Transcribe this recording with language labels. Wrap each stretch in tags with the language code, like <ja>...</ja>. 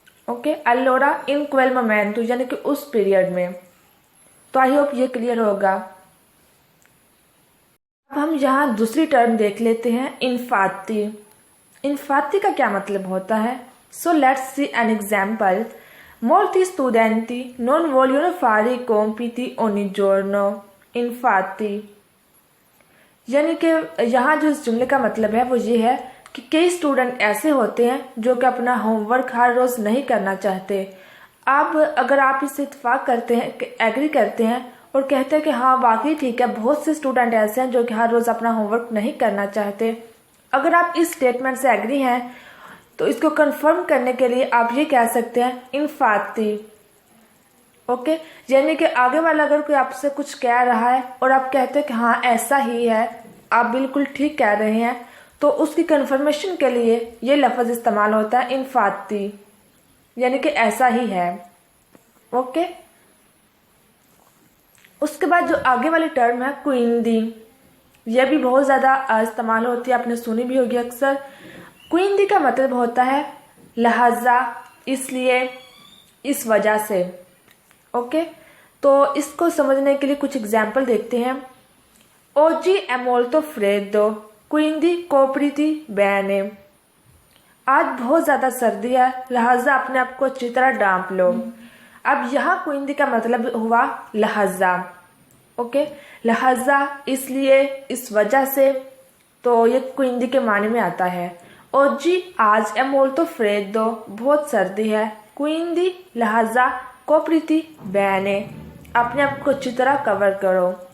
<hi>Okay,</hi> <it>अल्लोरा इन क्वेल मोमेंटो</it> <hi>यानी कि उस पीरियड में। तो आई होप ये क्लियर होगा। अब हम यहाँ दूसरी टर्म देख लेते हैं, इन्फाती। इन्फाती का क्या मतलब होता है?</hi> <en>So let's see an example.</en> <it>Molti studenti non vogliono fare i compiti ogni giorno, infatti।</it> <hi>यानी कि यहाँ जो इस जुमले का मतलब है वो ये है कि कई स्टूडेंट ऐसे होते हैं जो कि अपना होमवर्क हर रोज़ नहीं करना चाहते। अब अगर आप इससे इत्तेफाक करते हैं, एग्री करते हैं और कहते हैं कि हाँ वाकई ठीक है, बहुत से स्टूडेंट ऐसे हैं जो कि हर रोज़ अपना होमवर्क नहीं करना चाहते, अगर आप इस स्टेटमेंट से एग्री हैं तो इसको कंफर्म करने के लिए आप ये कह सकते हैं इनफाती। ओके, यानी कि आगे वाला अगर कोई आपसे कुछ कह रहा है और आप कहते हैं कि हाँ ऐसा ही है, आप बिल्कुल ठीक कह रहे हैं, तो उसकी कंफर्मेशन के लिए ये लफ्ज़ इस्तेमाल होता है इनफाती, यानी कि ऐसा ही है। ओके, उसके बाद जो आगे वाली टर्म है क्विंदी, यह भी बहुत ज़्यादा इस्तेमाल होती है, आपने सुनी भी होगी अक्सर। क्विंदी का मतलब होता है लिहाजा, इसलिए, इस वजह से। ओके, तो इसको समझने के लिए कुछ एग्जाम्पल देखते हैं।</hi> <it>ओजी è molto freddo, quindi copriti bene।</it> <hi>आज बहुत ज़्यादा सर्दी है, लिहाजा अपने आप को अच्छी तरह ढांप लो। अब यहाँ क्विंदी का मतलब हुआ लिहाजा। ओके, लिहाजा, इसलिए, इस वजह से, तो ये क्विंदी के माने में आता है।</hi> <it>ओजी</it> <hi>आज</hi> <it>è molto freddo,</it> <hi>बहुत सर्दी है, क्विंदी लिहाजा,</hi> <it>कोप्रीति बहने,</it> <hi>अपने आप को अच्छी तरह कवर करो।</hi>